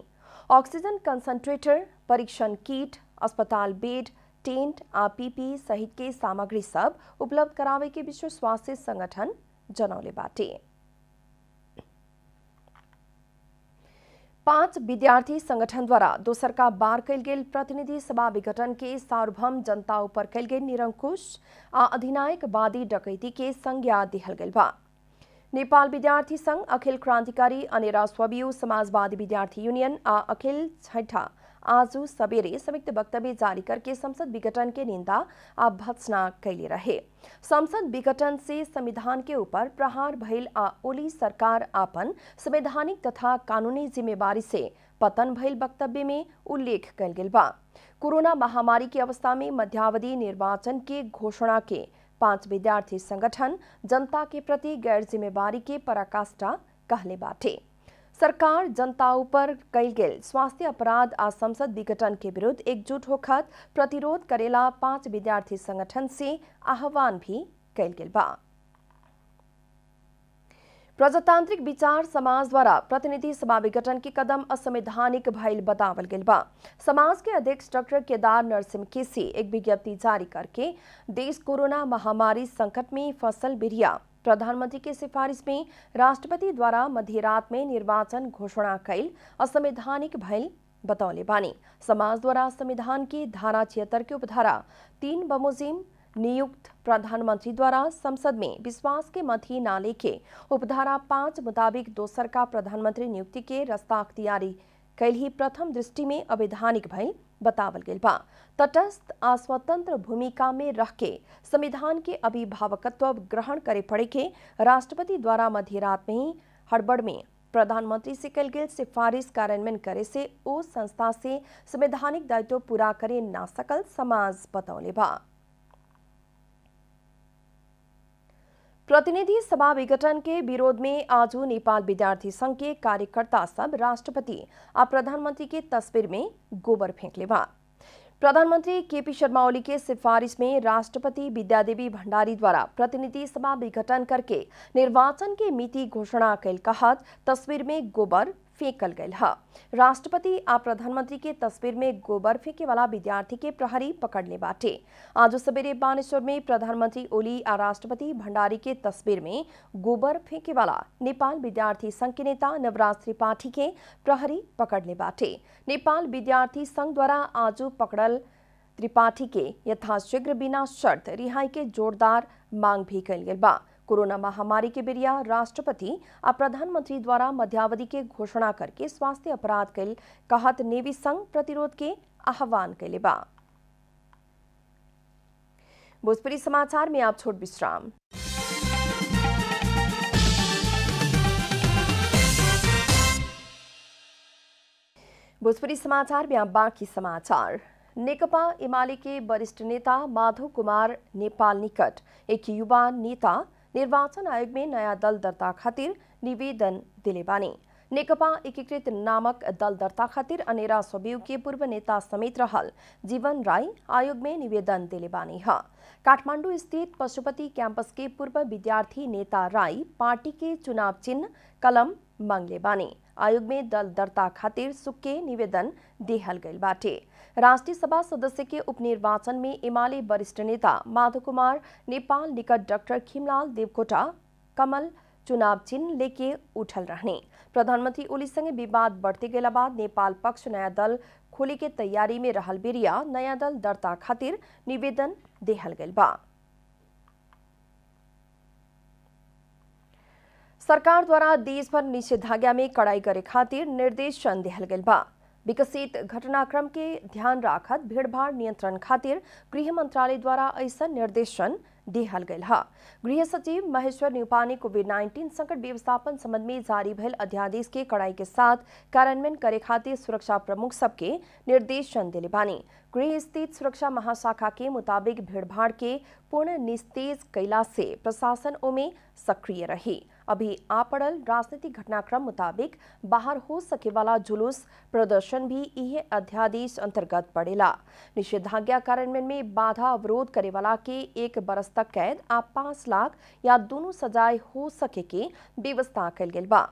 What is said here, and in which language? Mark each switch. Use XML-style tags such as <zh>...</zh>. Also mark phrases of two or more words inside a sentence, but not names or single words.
<bho>ऑक्सीजन कंसंट्रेटर, परीक्षण किट, अस्पताल बेड, टेंट आ PPE सहित के सामग्री सब उपलब्ध करावे के विश्व स्वास्थ्य संगठन जनौले बाटे। 5 विद्यार्थी संगठन द्वारा दोसरका बार कइल गेल प्रतिनिधि सभा विघटन के सार्वभौम जनता ऊपर कइल गेल निरंकुश आ अधिनायकवादी डकैती के संज्ञा दिहल गेल बा। नेपाल विद्यार्थी संघ, अखिल क्रांतिकारी अनेरा स्ववियु समाजवादी विद्यार्थी यूनियन आ अखिल छैठा आज सबेरे संयुक्त वक्तव्य जारी करके संसद विघटन के निंदा आ भत्सना कैले रहे। संसद विघटन से संविधान के ऊपर प्रहार भइल आ ओली सरकार आपन संवैधानिक तथा कानूनी जिम्मेवारी से पतन भइल वक्तव्य में उल्लेख कइल गेल बा। कोरोना महामारी की अवस्था में मध्यावधि निर्वाचन के घोषणा के 5 विद्यार्थी संगठन जनता के प्रति गैर जिम्मेवारी के पराकाष्ठा कहले बाटे। सरकार जनता ऊपर कइल गेल स्वास्थ्य अपराध आ संसद विघटन के विरुद्ध एकजुट होकर प्रतिरोध करेला 5 विद्यार्थी संगठन से आह्वान भी कइल गेल बा। प्रजातांत्रिक विचार समाज द्वारा प्रतिनिधि सभा विघटन के कदम असंवैधानिक भइल बतावल गेल बा। समाज के अध्यक्ष डॉक्टर केदार नरसिंह केसी एक विज्ञप्ति जारी करके देश कोरोना महामारी संकट में फसल बिरिया प्रधानमंत्री के सिफारिश में राष्ट्रपति द्वारा मध्य रात में निर्वाचन घोषणा कइल असंवैधानिक भइल बतौले बानी। समाज द्वारा संविधान की धारा 76 के उपधारा 3 बमोजिम नियुक्त प्रधानमंत्री द्वारा संसद में विश्वास के मत ही ना लेके उपधारा 5 मुताबिक दोसर का प्रधानमंत्री नियुक्ति के रास्ता अख्तियारी कैल ही प्रथम दृष्टि में अवैधानिक भइल बतावल गेल बा। तटस्थ आ स्वतंत्र भूमिका में रह के संविधान के अभिभावकत्व ग्रहण करे पड़े के राष्ट्रपति द्वारा मध्य रात में ही हड़बड़ में प्रधानमंत्री से कल गेल सिफारिश कार्यान्वयन करे से ओ संस्था से संवैधानिक दायित्व पूरा करे ना सकल समाज बतौले बा। प्रतिनिधि सभा विघटन के विरोध में आज नेपाल विद्यार्थी संघ के कार्यकर्ता सब राष्ट्रपति और प्रधानमंत्री के तस्वीर में गोबर फेंकले बा। प्रधानमंत्री केपी शर्मा ओली के सिफारिश में राष्ट्रपति विद्यादेवी भंडारी द्वारा प्रतिनिधि सभा विघटन करके निर्वाचन के मिति घोषणा कैल कहत तस्वीर में गोबर फेंकल गयल है। राष्ट्रपति आ प्रधानमंत्री के तस्वीर में गोबर फेंके वाला विद्यार्थी के प्रहरी पकड़ले बाटे। आज सवेरे बानेश्वर में प्रधानमंत्री ओली आ राष्ट्रपति भंडारी के तस्वीर में गोबर फेंके वाला नेपाल विद्यार्थी संघ के नेता नवराज त्रिपाठी के प्रहरी पकड़ले बाटे। नेपाल विद्यार्थी संघ द्वारा आज पकड़ल त्रिपाठी के यथाशीघ्र बिना शर्त रिहाई के जोरदार मांग भी कल गई बा। कोरोना महामारी के बेरिया राष्ट्रपति और प्रधानमंत्री द्वारा मध्यावधि के घोषणा करके स्वास्थ्य अपराध कैल कहत नेवी संघ प्रतिरोध के आह्वान कैले बा। भोजपुरी समाचार में आप छोट विश्राम। भोजपुरी समाचार में आप बाकी समाचार। नेकपा एमाले के वरिष्ठ नेता माधव कुमार नेपाल निकट एक युवा नेता निर्वाचन आयोग में नया दल दर्ता खातिर निवेदन दिले बानी। नेकपा एकीकृत नामक दल दर्ता खातिर अनेरा सबीउ के पूर्व नेता समेत रहल जीवन राय आयोग में निवेदन दिले बानी है। काठमांडू स्थित पशुपति कैंपस के पूर्व विद्यार्थी नेता राय पार्टी के चुनाव चिन्ह कलम मांगले बानी। आयोग में दल दर्ता खातिर सुक्के निवेदन देहल गईल बाटे। राष्ट्रीय सभा सदस्य के उपनिर्वाचन में एमाले वरिष्ठ नेता माधव कुमार नेपाल निकट डॉक्टर खिमलाल देवकोटा कमल चुनाव चिन्ह लेके उठल रहने। प्रधानमंत्री ओली संगे विवाद बढ़ते गेला बाद नेपाल पक्ष नया दल खोले के तैयारी में रहल बेरिया नया दल दर्ता खातिर निवेदन देहल गईल बा। सरकार द्वारा देश भर निषेधाज्ञा में कड़ाई करे खातिर निर्देशन देहल गईल बा। विकसित घटनाक्रम के ध्यान राखत भीड़भाड़ नियंत्रण खातिर गृह मंत्रालय द्वारा ऐसा निर्देशन देहल गयल है। गृह सचिव महेश्वर न्यूपा ने कोविड-19 संकट व्यवस्थापन संबंध में जारी भयल अध्यादेश के कड़ाई के साथ कार्यान्वयन करे खातिर सुरक्षा प्रमुख सबके निर्देशन दिले बानी। गृह स्थित सुरक्षा महाशाखा के मुताबिक भीड़भाड़ के पूर्ण निस्तेज कैला से प्रशासन ओमे सक्रिय रही। अभी आ पड़ल राजनीतिक घटनाक्रम मुताबिक बाहर हो सके वाला जुलूस प्रदर्शन भी यह अध्यादेश अंतर्गत पड़ेला। निषेधाज्ञा कार्यान्वयन में बाधा अवरोध करे वाला के 1 बरस तक कैद आ 5 लाख या दोनों सजाए हो सके के व्यवस्था कल गेल बा।</bho>